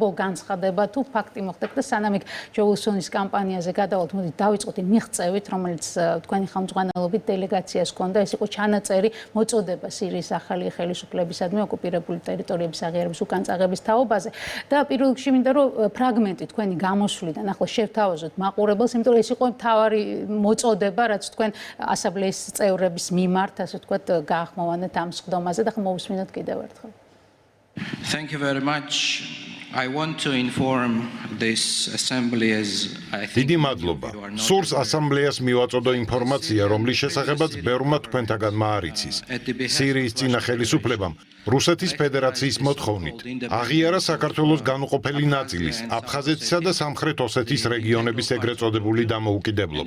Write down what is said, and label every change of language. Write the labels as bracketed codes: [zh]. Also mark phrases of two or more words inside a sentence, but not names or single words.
[ka] განცხადება თუ ფაქტი მოხდა და სანამ იქ ჯო უილსონის კამპანიაზე გადავალთ, მოდით დავიწყოთ იმ მიღწევით, რომელიც თქვენი ხელმძღვანელობით დელეგაციას ჰქონდა, ეს იყო ჩანაწერი მოწოდება სირიის ახალი ხელისუფლებისადმი ოკუპირებული ტერიტორიების აღიარების უკანწაღების თაობაზე და პირველ რიგში მინდა რომ ფრაგმენტი თქვენი გამოსვლიდან ახლა შევთავაზოთ მაყურებელს, იმიტომ რომ ეს იყო მთავარი მოწოდება, რაც თქვენ ასამბლეის წევრების მიმართ, ასე ვთქვათ, გაახმოვანეთ ამ სხდომაზე და მოვუსმინოთ კიდევ ერთხელ. [en] Thank you very much. I want to inform this assembly as I think [ka] დიდი მადლობა. სურს ასამბლეას მივაწოდო ინფორმაცია, რომლის შესახებაც ბევრმა თქვენთაგან მაარიცის. სირიის წინა ხელისუფლებამ რუსეთის ფედერაციის მოთხოვნით აღიარა საქართველოს განუყოფელი ნაწილის, აფხაზეთისა და სამხრეთ ოსეთის რეგიონების ეგრეთ წოდებული დამოუკიდებლობა.